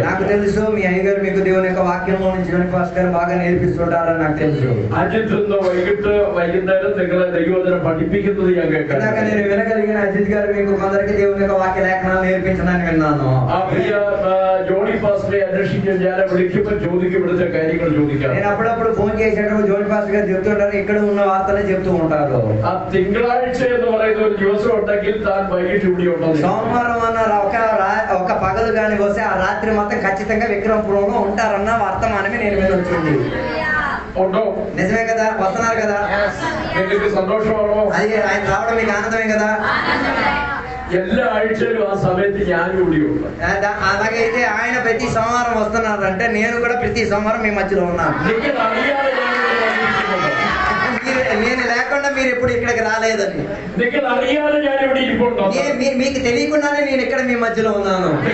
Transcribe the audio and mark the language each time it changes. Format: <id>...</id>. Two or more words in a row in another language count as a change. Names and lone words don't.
<te>నాకు తెలుసు. మీ అయ్యగారు మీకు దేవుని యొక్క వాక్యంలో నుంచి జోని పాస్టర్ గారు బాగా నేర్పిస్తుంటారని నాకు తెలుసు.</te> <ml>అజిత్ വൈകുന്നേരം നിങ്ങളെ ദൈവത്തിനെ പഠിപ്പിക്കുന്നത് ഞാൻ കേൾക്കാം.</ml> <te>నేను వినగలిగిన అజిత్ గారు మీకు కొందరికి దేవుని యొక్క వాక్య లేఖనాలు నేర్పించడానికి విన్నాను.</te> <ml>പ്രിയ ജോണി പാസ്റ്ററെ അന്വേഷിക്കാൻ ഞാൻ വിളിക്കുമ്പോൾ ചോദിക്കും, ഇവിടുത്തെ കാര്യങ്ങൾ ചോദിക്കാം.</ml> <te>నేను అప్పుడప్పుడు ఫోన్ చేసేటప్పుడు జోని పాస్టర్ గారు చెప్తుంటారు, ఇక్కడ ఉన్న వార్తలే చెప్తూ ఉంటారు.</te> <ml>ആ തിങ്കളാഴ്ച എന്ന് പറയുന്ന ഒരു ദിവസം ഉണ്ടെങ്കിൽ താൻ വൈകിട്ട് ഇവിടെ ഉണ്ടാവും.</ml> <te>సోమవారం అన్న ఒక పగలు కానీ వస్తే ఆ రాత్రి మాత్రం ఖచ్చితంగా విక్రమపురంలో ఉంటారన్న వర్తమానమే నేను వినొచ్చింది.</te> <ml>ഉണ്ടോ?</ml> <te>నిజమే కదా, వస్తున్నారు కదా.</te> <ml>നിങ്ങൾക്ക് സന്തോഷമാണോ?</ml> <te>అది ఆయన రావడం మీకు ఆనందమే కదా.</te> <ml>എല്ലാ ആഴ്ചയിലും ആ സമയത്ത് ഞാനും കൂടിയുണ്ട്.</ml> <te>అలాగైతే ఆయన ప్రతి సోమవారం వస్తున్నారంటే నేను కూడా ప్రతి సోమవారం మీ మధ్యలో ఉన్నాను. నేను లేకుండా మీరు ఎప్పుడు ఇక్కడికి రాలేదని, మీకు తెలియకుండానే నేను ఇక్కడ మీ మధ్యలో ఉన్నాను.</te>